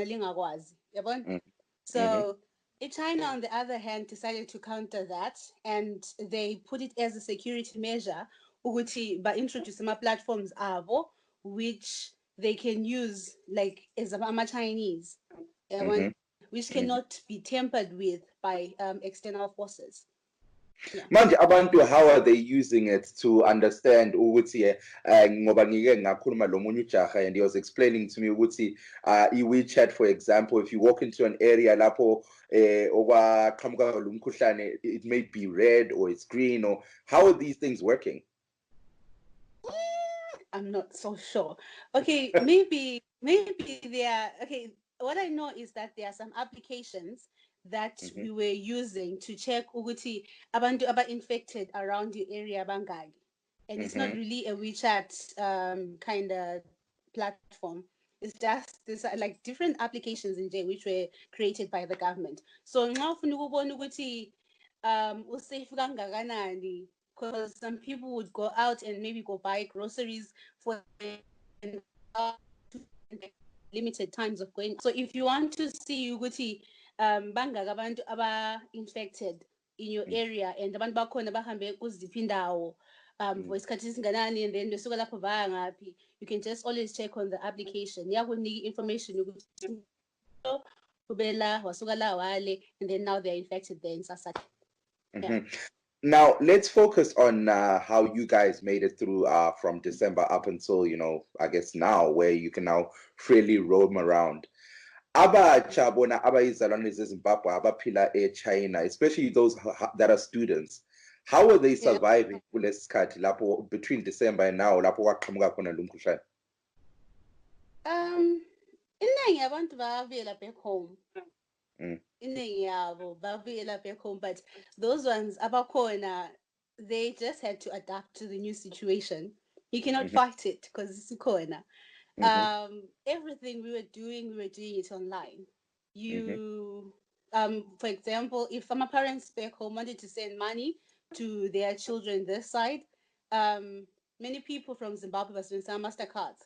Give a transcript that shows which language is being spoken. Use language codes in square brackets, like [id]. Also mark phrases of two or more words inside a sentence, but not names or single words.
[en] So China, on the other hand, decided to counter that, and they put it as a security measure by introducing platforms which they can use like as a Chinese, which cannot be tampered with by external forces. Yeah. [nd] Manje abantu, [en] how are they using it to understand [nd] ukuthi ngoba ngike ngakhuluma lo munye ujaha [en] and he was explaining to me ukuthi WeChat, for example, if you walk into an area [nd] lapho okwaqhamuka lo mkhuhlane, [en] it may be red or it's green, or how are these things working? I'm not so sure. Okay, maybe they are okay. What I know is that there are some applications that we were using to check [nd] ukuthi abantu aba [en] infected around the area bangaki, and it's not really a WeChat kind of platform. It's just this like different applications in there which were created by the government. [nd] So nxa ufuna ukubona ukuthi usafe kangakanani, [en] because some people would go out and maybe go buy groceries for limited times of going. So if you want to see [nd] ukuthi bangaka abantu aba [en] infected in your area and [nd] abantu bakhona bahambe kuziphi indawo for isikhathi esinganani, [en] and then [nd] besuka lapho baya ngaphi, [en] you can just always check on the application. [nd] Yakunika information ukuthi ubela wasuka la wale, [en] and then now they're infected there in Sasaki. Yeah. Now, let's focus on how you guys made it through from December up until, I guess now, where you can now freely roam around. [nd] Abatsha bona abayizalwane zeZimbabwe abaphila eChina, [en] especially those that are students, how are they surviving [nd] kulesi sikhathi lapho [en] between December and now [nd] lapho kwaqhamuka khona lo mkhuhlane? Iningi abantu bavela [en] back home. [nd] Iningi yabo bavela [en] back home, but those ones abakhona, they just had to adapt to the new situation. You cannot fight it because it's corona. Everything we were doing it online. You For example, if some parents back home wanted to send money to their children this side, many people from Zimbabwe was doing some MasterCards.